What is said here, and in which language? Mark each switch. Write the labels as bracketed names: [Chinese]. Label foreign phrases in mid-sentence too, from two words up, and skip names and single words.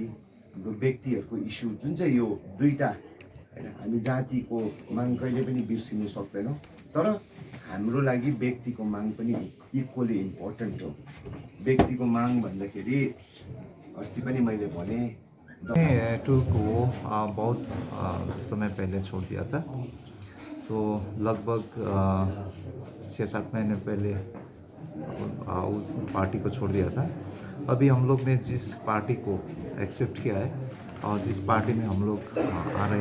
[Nepali] हाम्रो व्यक्तिहरूको इस्यु जुन चाहिँ यो दुईटा हैन, हामी जातिको माग कहिले पनि बिर्सिनु सक्दैनौँ। तर हाम्रो लागि व्यक्तिको माग पनि [English] equally important [Nepali] हो। व्यक्तिको माग भन्दाखेरि अस्ति पनि मैले भने [Hindi] टूर को बहुत समय पहले छोड़ दिया था, तो लगभग 6-7 महीने पहले उस पार्टी को छोड़ दिया था। अभी हम लोग ने जिस पार्टी को एक्सेप्ट किया है और जिस पार्टी में हम लोग आ रहे